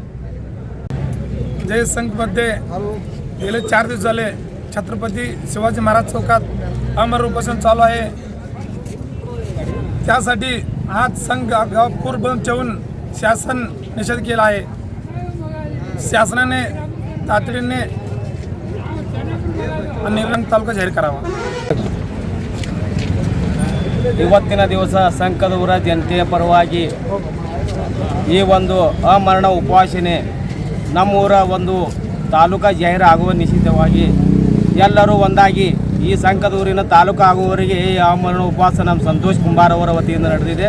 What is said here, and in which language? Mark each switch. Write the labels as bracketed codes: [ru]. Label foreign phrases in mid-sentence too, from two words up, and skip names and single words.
[mr] जय संघमध्ये गेले 4 दिवस झाले छत्रपती शिवाजी महाराज चौकात आमरण उपोषण चालू आहे। त्यासाठी आज संघ गाव पूर्ण बंद ठेवून शासन निषेध केला आहे। शासनाने तातडीने निर्णय तालुका जाहीर करावा। [kn] ಇವತ್ತಿನ ದಿವಸ ಸಂಕದೂರ ಜನತೆಯ ಪರವಾಗಿ ಈ ಒಂದು ಅಮರಣ ಉಪವಾಸನೆ ನಮ್ಮೂರ ಒಂದು ತಾಲೂಕಾ ಜಾಹೀರು ಆಗುವ ನಿಶ್ಚಿತವಾಗಿ ಎಲ್ಲರೂ ಒಂದಾಗಿ ಈ ಸಂಕದೂರಿನ ತಾಲೂಕು ಆಗುವವರೆಗೆ ಈ ಅಮರಣ ಉಪವಾಸ ನಮ್ಮ ಸಂತೋಷ್ ಕುಂಬಾರ್ ಅವರ ವತಿಯಿಂದ ನಡೆದಿದೆ।